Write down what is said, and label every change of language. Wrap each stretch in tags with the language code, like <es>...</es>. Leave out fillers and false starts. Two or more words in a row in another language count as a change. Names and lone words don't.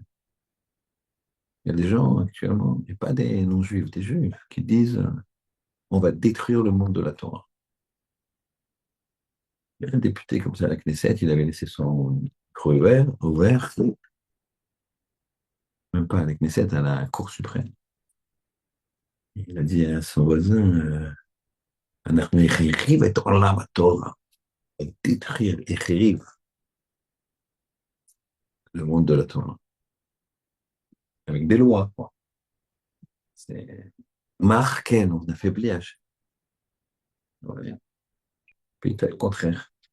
<fr>Il y a des gens actuellement, il n'y a pas des non-juifs, des juifs, qui disent on va détruire le monde de la Torah. Il y a un député comme ça à la Knesset, il avait laissé son micro ouvert, même pas à la Knesset, à la Cour suprême. Il a dit à son voisin,</fr> <he>אנחנו החריב את עולם התורה,</he> <fr>détruire, החריב le monde de la Torah, avec des lois, quoi. C'est marqué, on affaiblit Hachem. Ouais. Puis t'as le contraire.</fr>